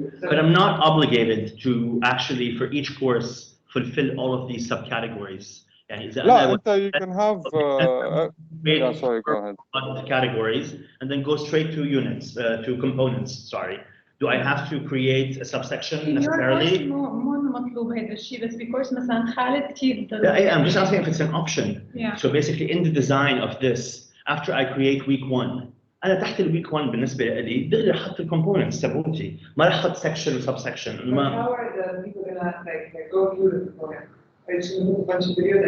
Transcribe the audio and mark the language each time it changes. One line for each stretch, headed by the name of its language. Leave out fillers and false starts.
English: But I'm not obligated to actually, for each course, fulfill all of these subcategories. And is that
Arabic: لا انت
English: you can have yeah, sorry, go ahead. categories and then go straight to units, to components, sorry. Do I have to create a subsection necessarily?
Arabic: مو مطلوب هذا الشيء، بس بكورس مثلا خالد كثير
English: Yeah, I'm just asking if it's an option. Yeah. So basically in the design of this, after I create week 1,
Arabic: أنا تحت الweek 1 بالنسبة لي دغري أحط الكومبوننتس تبعوتي، ما راح أحط section و subsection.
English: But how are the people gonna like go through the component? Are you just gonna do a bunch of videos?